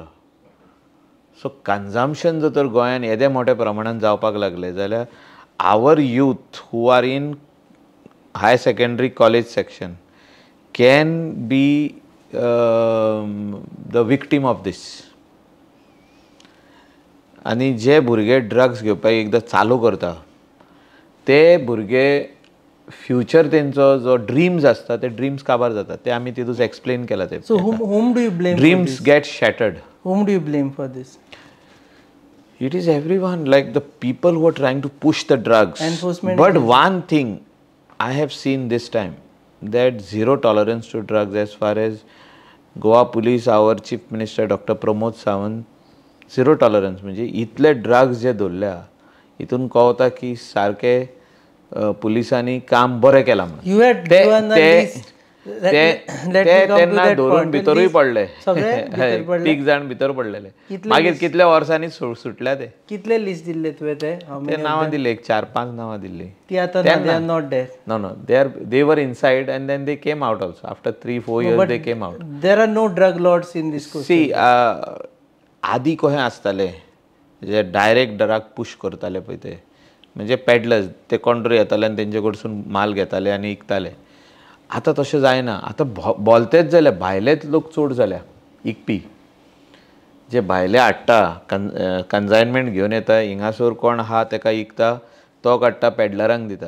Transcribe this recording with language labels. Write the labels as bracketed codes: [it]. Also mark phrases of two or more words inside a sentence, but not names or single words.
[en] so consumption [kok] जर तर गोंयान येदे मोठ्या प्रमाणान जावपाक लागले जाल्यार [en] our youth who are in high secondary college section can be the victim of this. [kok] आनी जे भुरगे ड्रग्स घेवपाक एकदां चालू करता ते भुरगे फ्युचर तेंचो जो ड्रीम्स आसता ते ड्रीम्स काबार जाता. ते आमी तितूंत एक्सप्लेन केला ते. [en] सो whom do you blame? Dreams get shattered. Whom do you blame for this? It is everyone, like the people who are trying to push the drugs. Enforcement. But one thing I have seen this time, that zero tolerance to drugs as far as Goa Police, our Chief Minister Dr. [kok] Pramod Sawant [en] zero tolerance [kok] म्हणजे इतले ड्रग्स जे दवरल्या हितून कळटा की सारके पुलिसांनी काम बरें केलां म्हणून. [en] You had given a list. Let me come to [kok] तेन्ना [en] that [kok] धरून [en] point. [kok] भितरूय पडले. सगळे भितर पडले. 3 जाण भितर पडलेले. मागीर कितल्या वर्सांनी सुटल्या ते. कितले लिस्ट दिल्ले तुवें ते? ते नांवां दिल्ली, 4-5 नांवां दिल्ली. ती आतां [en] they are not there. No, they were inside and then they came out also. After 3-4 years they came out. There are no drug lords in this coast. See, [kok] आदी कशें आसताले जे [en] direct drug push [kok] करताले पळय ते म्हणजे पेडलर्स ते कोण येताले आनी तेंचे कडसून माल घेताले आनी विकताले. आतां तशें जायना. आतां बोलतेच जाल्यार भायलेच लोक चड जाल्या विकपी. जे भायले हाडटा कन्सायनमेंट घेवन येता हिंगासोर कोण आहा ताका विकता तो काडटा पेडलरांक दिता.